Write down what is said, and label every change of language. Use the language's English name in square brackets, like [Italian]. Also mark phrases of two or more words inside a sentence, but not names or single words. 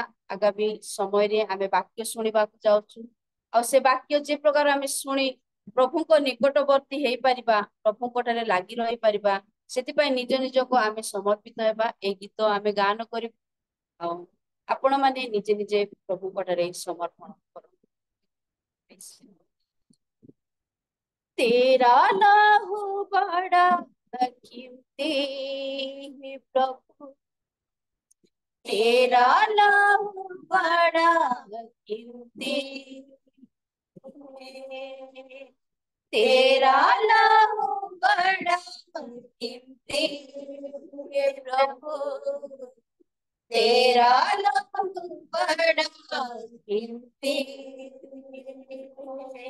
[Odia] ଆଗାମୀ ସମୟରେ ଆମେ ବାକ୍ୟ ଶୁଣିବାକୁ ଯାଉଛୁ ଆଉ ସେ ବାକ୍ୟ ଯେ ପ୍ରକାର ଆମେ ଶୁଣି ପ୍ରଭୁଙ୍କ ନିକଟବର୍ତ୍ତୀ ହେଇପାରିବା, ପ୍ରଭୁଙ୍କ ଠାରେ ଲାଗି ରହିପାରିବା, ସେଥିପାଇଁ ନିଜ ନିଜକୁ ଆମେ ସମର୍ପିତ ହେବା। ଏଇ ଗୀତ ଆମେ ଗାନ କରି ଆଉ ଆପଣ ମାନେ ନିଜେ ନିଜେ ପ୍ରଭୁଙ୍କ ଠାରେ ସମର୍ପଣ କରନ୍ତୁ। [Hindi] तेरा लहू बड़ा कीमती है प्रभु, तेरा लहू बड़ा कीमती है, तेरा लहू बड़ा कीमती है प्रभु, तेरा लहू बड़ा कीमती है।